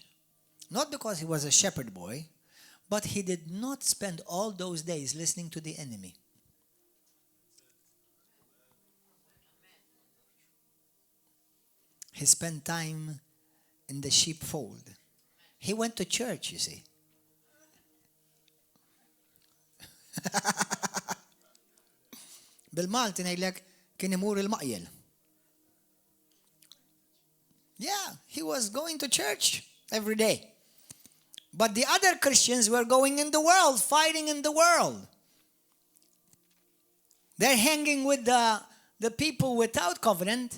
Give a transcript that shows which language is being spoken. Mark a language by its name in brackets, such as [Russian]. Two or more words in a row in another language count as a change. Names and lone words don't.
[English] Not because he was a shepherd boy, but he did not spend all those days listening to the enemy. He spent time in the sheepfold. He went to church, you see. [Maltese] bil-Malti ngħidlek kien imur il-maqjel. [English] Yeah, he was going to church every day. But the other Christians were going in the world, fighting in the world. They're hanging with the people without covenant.